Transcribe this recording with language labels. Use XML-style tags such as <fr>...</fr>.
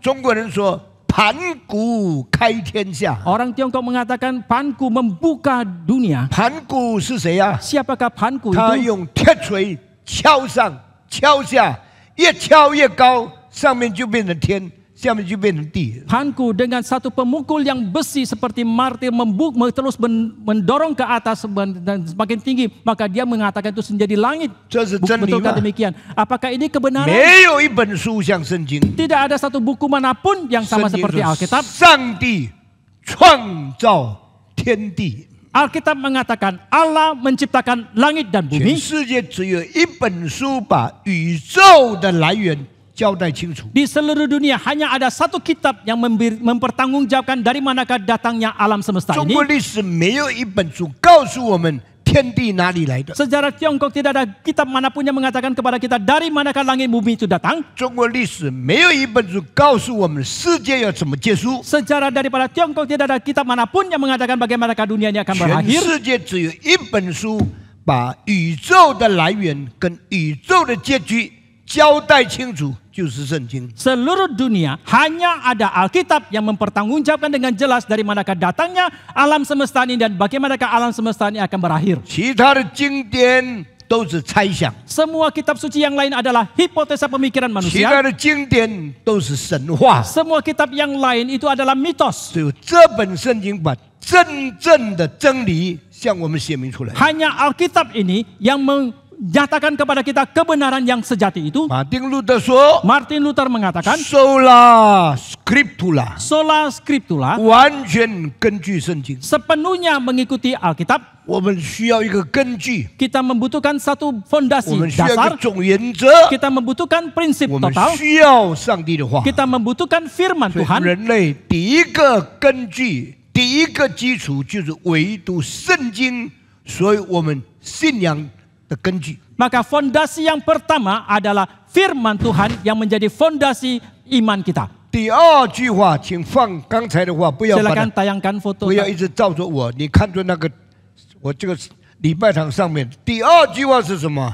<zh>中国人说盘古开天下，</zh> <id>Orang Tiongkok mengatakan Panku membuka dunia.</id> <zh>盘古是谁呀、</zh> <id>Siapakah Panku</id> <zh>他</zh> <id>itu?</id> <zh>用铁锤敲上敲下，越敲越高，上面就变成天，下面就变成地。</zh> <id>Panku dengan satu pemukul yang besi seperti martir terus mendorong ke atas dan semakin tinggi, maka dia mengatakan itu menjadi langit.</id> <zh>这是真理</zh> <id>Betulkah demikian? Apakah ini kebenaran?</id> <zh>没有一本书像圣经。</zh> <id>Tidak ada satu buku manapun yang sama</id> <zh>圣经说</zh> <id>Alkitab.</id> <zh>上帝创造天地，</zh> <id>Alkitab mengatakan Allah menciptakan langit dan</id> <zh>全</zh> <id>bumi.</id> <zh>世界只有一本书把宇宙的来源交代清楚。</zh> <id>Di seluruh dunia hanya ada satu kitab yang mempertanggungjawabkan dari manakah datangnya alam semesta</id> <zh>中</zh> <id>ini.</id> <zh>国历史没有一本书告诉我们天地哪里来的。</zh> <id>Sejarah Tiongkok tidak ada kitab manapun yang mengatakan kepada kita dari manakah langit bumi itu datang.</id> <zh>中国历史没有一本书告诉我们世界要怎么结束。</zh> <id>Sejarah daripada Tiongkok tidak ada kitab manapun yang mengatakan bagaimanakah dunia ini akan</id> <zh>全</zh> <id>berakhir.</id> <zh>世界只有一本书把宇宙的来源跟宇宙的结局交代清楚，就是圣经。</zh> <id>Seluruh dunia hanya ada Alkitab yang mempertanggungjawabkan dengan jelas dari manakah datangnya alam semesta ini dan bagaimanakah alam semesta ini akan berakhir.</id> <zh>其他的经典都是猜想，</zh> <id>Semua kitab suci yang lain adalah hipotesa pemikiran</id> <zh>其</zh> <id>manusia.</id> <zh>他的经典都是神话。</zh> <id>Semua kitab yang lain itu adalah mitos.</id> <zh>只有这本圣经把真正的真理向我们显明出来。</zh> <id>Hanya Alkitab ini yang menyatakan kepada kita kebenaran yang sejati itu.</id> <zh>马丁路德说</zh> <id>Martin Luther mengatakan,</id> <la>，sola scriptura， sola scriptura，</la> <zh>完全根据圣经。</zh> <id>sepenuhnya mengikuti Alkitab.</id> <zh>我们需要一个根据，</zh> <id>Kita membutuhkan satu</id> <zh>我</zh> <id>fondasi</id> <zh>们需要一个</zh> <id>dasar.</id> <zh>总原则，</zh> <id>Kita membutuhkan prinsip</id> <zh>我们</zh> <id>total.</id> <zh>需要上帝的话。</zh> <id>Kita membutuhkan firman</id> <zh>所以</zh> <id>Tuhan.</id> <zh>人类第一个根据、第一个基础就是唯独圣经，所以我们信仰的根据。</zh> <id>Maka fondasi yang pertama adalah firman Tuhan yang menjadi fondasi iman kita.</id> <zh>第二句话，请放刚才的话，不要把</zh> <id>Silakan</id> <zh>它，</zh> <id>tayangkan foto.</id> <zh>不要一直照着我。你看着那个，我这个礼拜堂上面，第二句话是什么</zh>